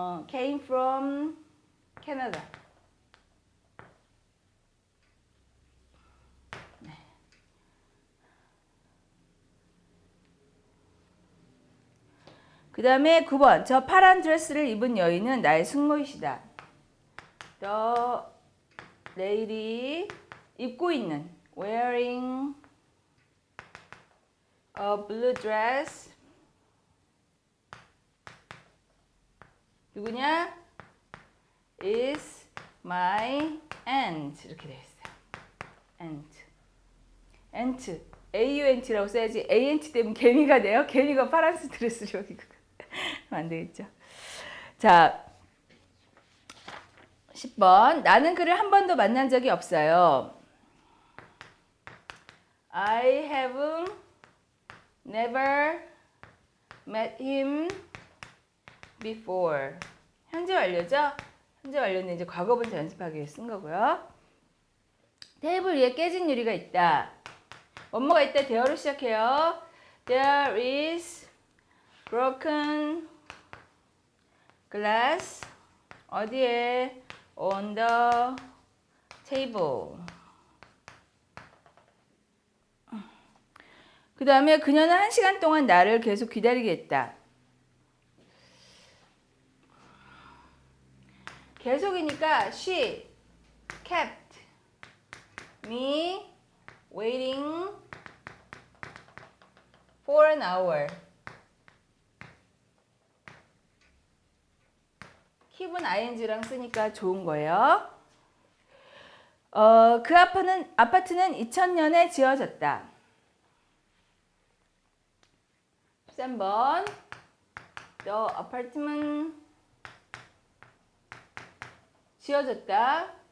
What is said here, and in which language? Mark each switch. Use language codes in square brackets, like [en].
[en] Came from Canada. [ko] 네. 그 다음에 9번 저 파란 드레스를 입은 여인은 나의 숙모이시다. [en] The lady [ko] 입고 있는 [en] wearing a blue dress [ko] 누구냐? [en] is my aunt [ko] 이렇게 되어 있어요. aunt aunt라고 써야지 aunt 되면 개미가 돼요. 개미가 파란색 드레스를 입고 안 되겠죠. 자 10번 나는 그를 한 번도 만난 적이 없어요. [en] I have never met him before. [ko] 현재 완료죠? 현재 완료는 이제 과거분사 연습하기 위해 쓴 거고요. 테이블 위에 깨진 유리가 있다. 뭐뭐가 있다. there로 시작해요. [en] There is broken glass [ko] 어디에? [en] On the table. [ko] 그 다음에 그녀는 1시간 동안 나를 계속 기다리게 했다. 계속이니까 [en] she kept me waiting for an hour. [ko] keep은 ing랑 쓰니까 좋은 거예요. 그 아파트는 2000년에 지어졌다. [en] 13번 The apartment [ko] 지어졌다.